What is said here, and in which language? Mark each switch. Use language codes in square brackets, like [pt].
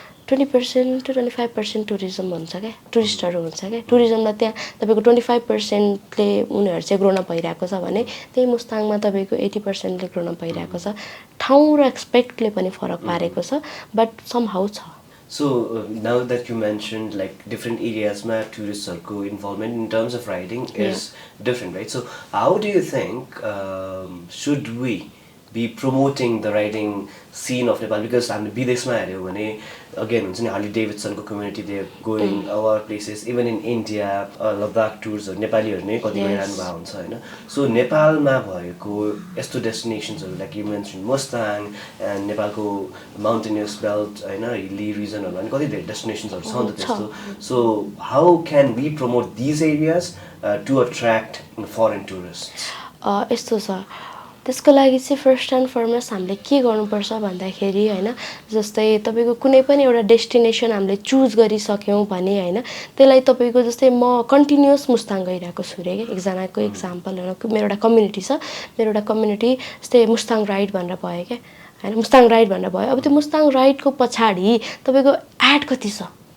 [ne] 20% to 25% tourism हुन्छ क्या टुरिस्टहरू हुन्छ क्या टुरिज्मलाई त्यहाँ तपाईँको 25%ले उनीहरू चाहिँ ग्रोन भइरहेको छ भने त्यही मुस्ताङमा तपाईँको 80%ले ग्रोन भइरहेको छ ठाउँ र एक्सपेक्टले पनि फरक पारेको छ बट समहाउ छ [en] So now that you mentioned like different areas where tourists are involvement in terms of riding is different, right? So how do you think should we be promoting the riding scene of Nepal? Because I'm [ne] विदेशमा हेर्यो भने [en] again हुन्छ नि Harley Davidson को community they are going our places even in India Ladakh tours [ne] नेपालीहरु नै कति गइरहनु भएको हुन्छ हैन सो नेपालमा भएको यस्तो डेस्टिनेसन्सहरु [en] like you mentioned Mustang and नेपालको mountainous belt हैन hilly region हरु [ne] अनि कति धेरै डेस्टिनेसन्सहरु छ नि त त्यस्तो [en] so how can we promote these areas to attract foreign tourists [ne] यस्तो छ त्यसको लागि चाहिँ फर्स्ट एन्ड फरमोस्ट हामीले के गर्नुपर्छ भन्दाखेरि हैन जस्तै तपाईको कुनै पनि एउटा डेस्टिनेसन हामीले चुज गरिसक्यौं भने हैन त्यसलाई तपाईको जस्तै म कन्टिन्युअस मुस्ताङ गइरहेको छु रे एकजनाको एक्जाम्पल हैन मेरो एउटा कम्युनिटी छ मेरो एउटा कम्युनिटी जस्तै मुस्ताङ राइड भनेर भयो के हैन मुस्ताङ राइड भनेर भयो अब त्यो मुस्ताङ राइडको पछाडी तपाईको एड कति छ